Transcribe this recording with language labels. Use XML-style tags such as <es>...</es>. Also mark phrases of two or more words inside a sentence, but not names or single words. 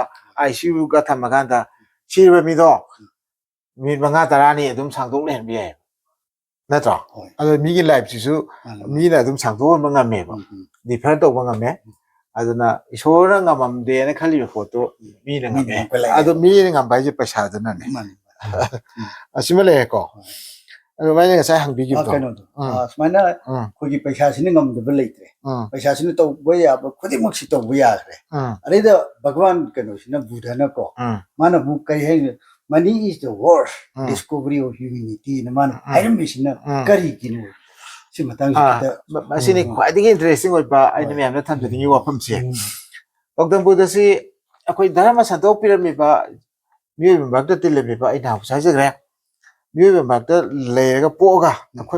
<mni>ICUꯒ ꯊꯝꯃꯀꯥꯟꯗ ꯁꯤꯔꯤꯕ ꯃꯤꯗꯣ ꯃꯤꯅꯤꯠ 5-10 ꯑꯗꯨꯝ ꯁꯥꯡꯗꯣꯛ ꯂꯩꯍꯟꯕ ꯌꯥꯏ ꯅꯠꯇ꯭ꯔꯣ ꯑꯗꯣ ꯃꯤꯒꯤ ꯂꯥꯏꯐꯁꯤꯁꯨ ꯃꯤꯅ ꯑꯗꯨꯝ ꯁꯥꯡꯗꯣꯛꯍꯟꯕ ꯉꯝꯃꯦꯕ ꯗꯤꯐꯔ ꯇꯧꯕ ꯉꯝꯃꯦ ꯑꯗꯨꯅ ꯏꯁꯣꯔꯅ ꯉꯝꯃꯝꯗꯦꯅ ꯈꯜꯂꯤꯕ ꯄꯣꯠꯇꯣ ꯃꯤꯅ ꯉꯝꯃꯦ ꯑꯗꯣ ꯃꯤꯅ ꯉꯝꯕ ꯍꯥꯏꯁꯦ ꯄꯩꯁꯥꯗꯨꯅꯅꯦ ꯑꯁꯤꯃ ꯂꯩꯔꯦꯀꯣ ꯑꯗꯨꯃꯥꯏꯅ ꯉꯁꯥꯏ ꯍꯪꯕꯤꯈꯤꯕꯗꯣ ꯀꯩꯅꯣꯗꯣ ꯁꯨꯃꯥꯏꯅ ꯑꯩꯈꯣꯏꯒꯤ ꯄꯩꯁꯥꯁꯤꯅ ꯉꯝꯗꯕ ꯂꯩꯇ꯭ꯔꯦ ꯄꯩꯁꯥꯁꯤꯅ ꯇꯧꯕ ꯌꯥꯕ ꯈꯨꯗꯤꯡꯃꯛꯁꯤ ꯇꯧꯕ ꯌꯥꯈ꯭ꯔꯦ ꯑꯗꯩꯗ ꯚꯒꯋꯥꯟ ꯀꯩꯅꯣꯁꯤꯅ ꯕꯨꯙꯅꯀꯣ ꯃꯥꯅ ꯑꯃꯨꯛ ꯀꯔꯤ ꯍꯥꯏꯅꯤ</mni> <en>money is the worst discovery of humanity</en> <mni>ꯅ ꯃꯥꯅ ꯍꯥꯏꯔꯝꯃꯤꯁꯤꯅ ꯀꯔꯤꯒꯤꯅꯣ ꯁꯤ ꯃꯇꯥꯡꯁꯤꯗ ꯃꯁꯤꯅꯤ ꯈ꯭ꯋꯥꯏꯗꯒꯤ ꯏꯟꯇꯔꯦꯁꯇꯤꯡ ꯑꯣꯏꯕ ꯑꯩꯅ ꯃꯌꯥꯝꯅ ꯊꯝꯖꯅꯤꯡꯉꯤ ꯋꯥꯐꯝꯁꯦ ꯒꯧꯇꯝ ꯕꯨꯙꯁꯤ ꯑꯩꯈꯣꯏ ꯙꯔꯃ ꯁꯟꯗꯣꯛꯄꯤꯔꯝꯃꯤꯕ ꯃꯤꯑꯣꯏꯕ ꯃꯔꯛꯇ ꯇꯤꯜꯂꯝꯃꯤꯕ ꯑꯩꯅ ꯍꯧꯖꯤꯛ ꯍꯥꯏꯖꯈ꯭ꯔꯦ ꯃꯤꯑꯣꯏꯕ ꯃꯔꯛꯇ ꯂꯩꯔꯒ ꯄꯣꯛꯑꯒ ꯑꯩꯈꯣꯏ</mni>